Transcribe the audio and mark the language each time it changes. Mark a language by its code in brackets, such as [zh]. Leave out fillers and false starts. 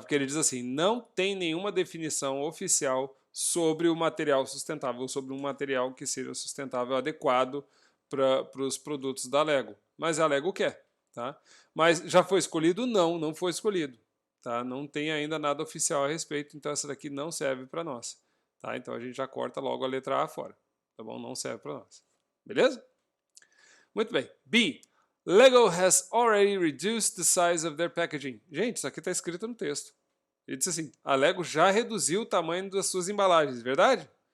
[pt] Porque ele diz assim, não tem nenhuma definição oficial sobre o material sustentável, sobre um material que seja sustentável adequado para os produtos da Lego. Mas a Lego quer. Tá? Mas já foi escolhido? Não, não foi escolhido. Tá? Não tem ainda nada oficial a respeito, então essa daqui não serve para nós. Tá? Então a gente já corta logo a letra A fora. Tá bom? Não serve para nós. Beleza? Muito bem. B. [en] Lego has already reduced the size of their packaging. [pt] Gente, isso aqui está escrito no texto. Ele disse assim, a Lego já reduziu o tamanho das suas embalagens, verdade?